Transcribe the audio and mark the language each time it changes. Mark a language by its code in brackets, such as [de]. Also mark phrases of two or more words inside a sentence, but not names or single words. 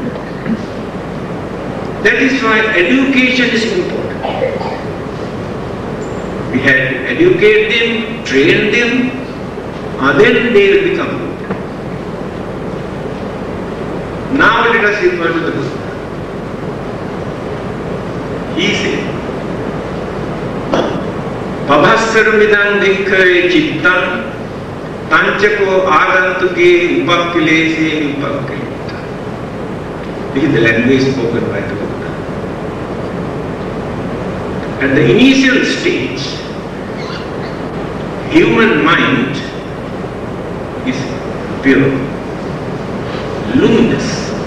[en] That is why education is important. We have to educate them, train them, then they will become good. Now let us refer to the Buddha. He said, [pi] Pabhassaramidam bhikkhave chittam tanchako agantuke upakilese upakilita. [en] This is the language spoken by the Buddha. At the initial stage, human mind is pure, luminous.